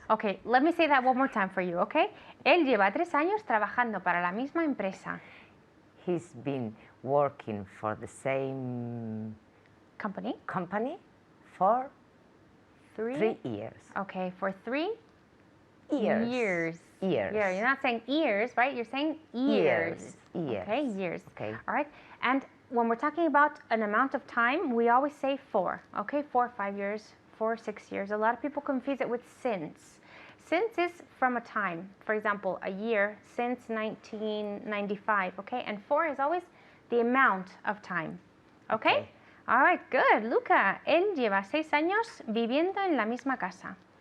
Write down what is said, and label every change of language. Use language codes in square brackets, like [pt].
[en] Okay, let me say that one more time for you, okay? [es] Él lleva 3 años trabajando para la misma empresa. [en] He's been working for the same Company? company for 3 years. Okay, for 3 Years. years. Years. Yeah, you're not saying ears, right? You're saying years. Years. Okay, years. Okay. All right. And when we're talking about an amount of time, we always say 4. Okay, 4, 5 years, 4, 6 years. A lot of people confuse it with since. Since is from a time. For example, a year since 1995. Okay, and 4 is always the amount of time. Okay. Okay. All right, good. [es] Luca, él lleva 6 años viviendo en la misma casa.